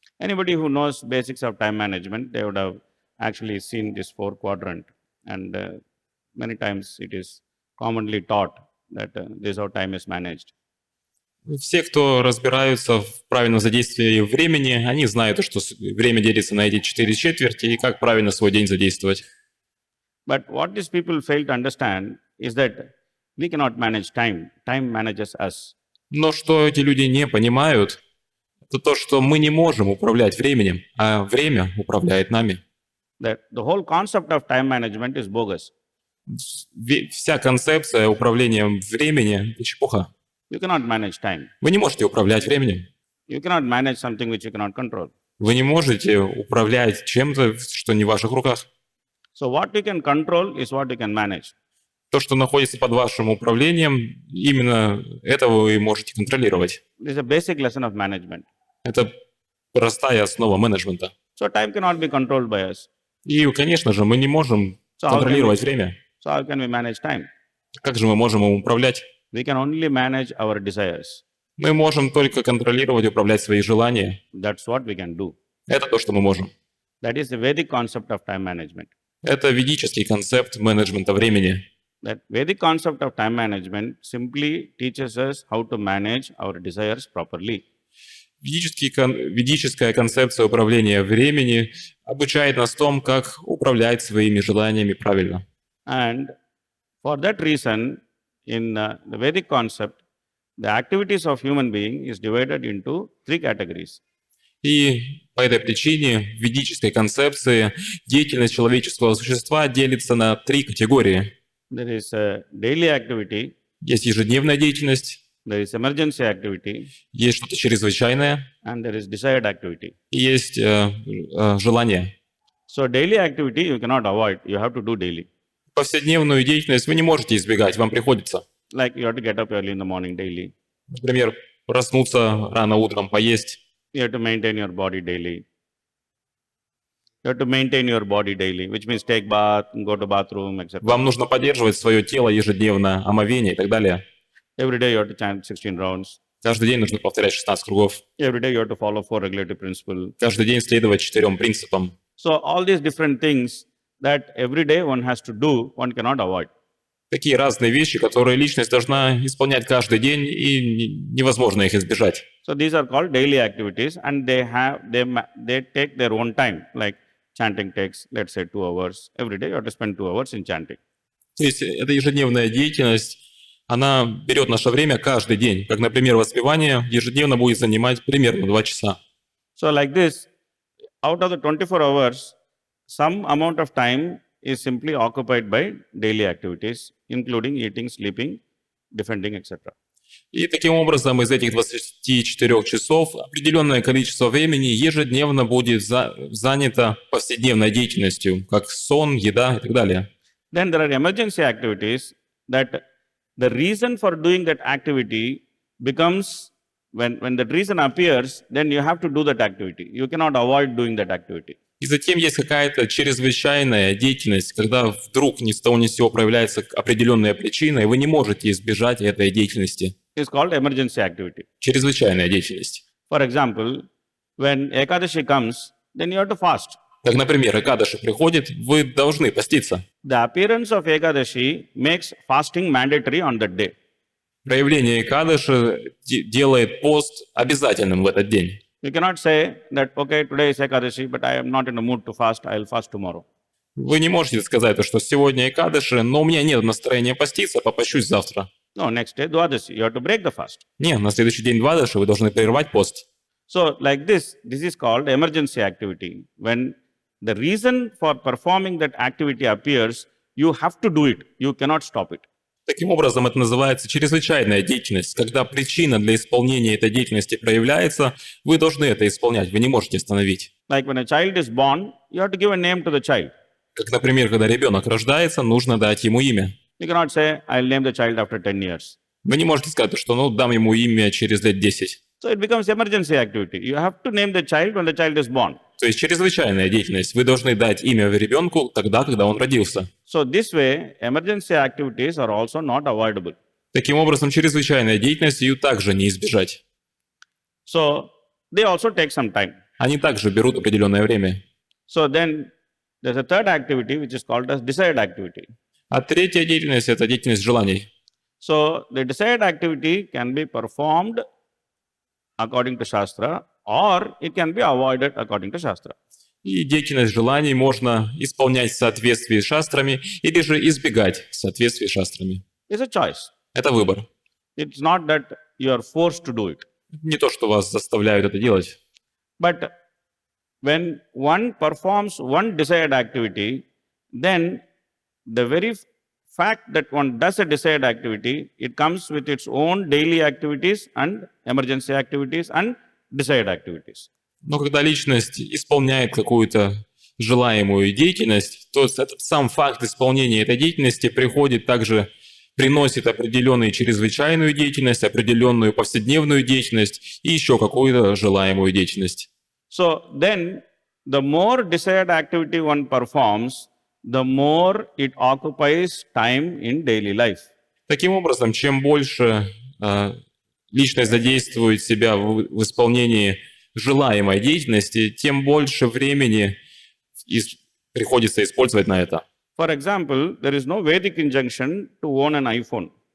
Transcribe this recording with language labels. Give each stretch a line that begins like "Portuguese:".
English: Anybody who knows basics of time management, they would have actually seen this 4 quadrant, and many times it is commonly taught that this is how time is managed.
Russian: Все, кто разбираются в правильном задействии времени, они знают, что время делится на эти 4 четверти и как правильно свой день задействовать.
English: But what these people fail to understand is that we cannot manage time. Time manages us.
Russian: Но что эти люди не понимают, это то, что мы не можем управлять временем, а время управляет нами.
English: That the whole concept of time management is bogus.
Russian: Вся концепция управления временем – это чепуха.
English: You cannot manage time.
Russian: Вы не можете управлять временем.
English: You cannot manage something which you cannot control.
Russian: Вы не можете управлять чем-то, что не в ваших руках.
English: So what you can control is what you can manage.
Russian: То, что находится под вашим управлением, именно это вы можете контролировать.
English: This is a basic lesson of management.
Russian: Это простая основа менеджмента.
English: So time cannot be controlled by us.
Russian: И, конечно же, мы не можем контролировать время.
English: So how can we manage time?
Russian: Как же мы можем им управлять?
English: We can only manage our desires.
Russian: Мы можем только контролировать и управлять свои желания.
English: That's what we can do.
Russian: Это то, что мы можем.
English: That is the Vedic concept of time management.
Russian: Это ведический концепт менеджмента времени.
English: That Vedic concept of time management simply teaches us how to manage our desires properly.
Russian: Ведическая концепция управления времени обучает нас том, как управлять своими желаниями правильно.
English: And for that reason, in the Vedic concept, the activities of human being is divided into 3 categories.
Russian: И по этой причине в ведической концепции деятельность человеческого существа делится на 3 категории.
English: There is a daily activity,
Russian: Есть ежедневная деятельность,
English: there is emergency activity,
Russian: есть что-то чрезвычайное,
English: and there is desired activity.
Russian: и есть желание.
English: So daily activity you cannot avoid, you have to do daily.
Russian: Повседневную деятельность вы не можете избегать, вам приходится.
English: Like you have to get up early in the morning daily.
Russian: Например, проснуться рано утром, поесть.
English: You have to maintain your body daily. You have to maintain your body daily, which means take bath, go to bathroom, etc.
Russian: Вам нужно поддерживать свое тело ежедневно, омовение и так далее.
English: Every day you have to chant 16 rounds.
Russian: Каждый день нужно повторять 16 кругов.
English: Every day you have to follow 4 regulative principles.
Russian: Каждый день следовать 4 принципам.
English: So all these different things that every day one has to do, one cannot avoid.
Russian: Такие разные вещи, которые личность должна исполнять каждый день, и невозможно их избежать.
English: So these are called daily activities, and they take their own time. Like chanting takes, let's say, 2 hours. Every day you have to spend 2 hours in chanting.
Russian: То есть эта ежедневная деятельность, она берет наше время каждый день. Как, например, воспевание ежедневно будет занимать примерно 2 часа.
English: So like this, out of the 24 hours, some amount of time is simply occupied by daily activities, including eating, sleeping, defending, etc.
Russian: И таким образом из этих 24 часов определенное количество времени ежедневно будет занято повседневной деятельностью, как сон, еда и так далее.
English: Then there are emergency activities that the reason for doing that activity becomes, when that reason appears, then you have to do that activity. You cannot avoid doing that activity.
Russian: И затем есть какая-то чрезвычайная деятельность, когда вдруг ни с того ни с сего проявляется определенная причина, и вы не можете избежать этой деятельности.
English: It's called emergency activity.
Russian: Чрезвычайная деятельность.
English: For example, when Ekadashi comes, then you have to fast.
Russian: Как, например, Экадаши приходит, вы должны поститься.
English: The appearance of Ekadashi makes fasting mandatory on that day.
Russian: Проявление Экадаши делает пост обязательным в этот день.
English: You cannot say that, okay, today is Ekadashi, but I am not in the mood to fast, I will fast tomorrow.
Russian: Вы не можете сказать, что сегодня Экадаши, но у меня нет настроения поститься, попощусь завтра.
English: No, next day, Dwadasi, you have to break the fast.
Russian: Не, на следующий день Двадаши вы должны прервать пост.
English: So, like this is called emergency activity. When the reason for performing that activity appears, you have to do it. You cannot stop it.
Russian: Таким образом, это называется чрезвычайная деятельность. Когда причина для исполнения этой деятельности проявляется, вы должны это исполнять, вы не можете остановить.
English: Like when a child is born, you have to give a name to the child.
Russian: Как, например, когда ребенок рождается, нужно дать ему имя.
English: You cannot say, I'll name the child after 10 years.
Russian: Вы не можете сказать, что дам ему имя через лет 10.
English: So it becomes emergency activity. You have to name the child when the child is born.
Russian: То есть чрезвычайная деятельность. Вы должны дать имя ребенку тогда, когда он родился.
English: So this way, emergency activities are also not avoidable.
Russian: Таким образом, чрезвычайная деятельность ее также не избежать.
English: So they also take some time.
Russian: Они также берут определенное время.
English: So then there's a third activity which is called as desired activity.
Russian: А третья деятельность – это деятельность желаний.
English: So the desired activity can be performed according to Shastra or it can be avoided according to Shastra.
Russian: И деятельность желаний можно исполнять в соответствии с шастрами или же избегать в соответствии с шастрами.
English: It's a choice.
Russian: Это выбор.
English: It's not that you are forced to do it.
Russian: Не то, что вас заставляют это делать.
English: But when one performs one desired activity, then the very fact that one does a desired activity, it comes with its own daily activities and emergency activities and desired activities.
Russian: Но когда личность исполняет какую-то желаемую деятельность, то этот сам факт исполнения этой деятельности приносит определенную чрезвычайную деятельность, определенную повседневную деятельность и еще какую-то желаемую деятельность.
English: So then, the more desired activity one performs, the more it occupies time in daily life.
Russian: Таким образом, чем больше личность задействует себя в исполнении желаемой деятельности, тем больше времени приходится использовать на это.
English: For example, there is no Vedic injunction to own an iPhone.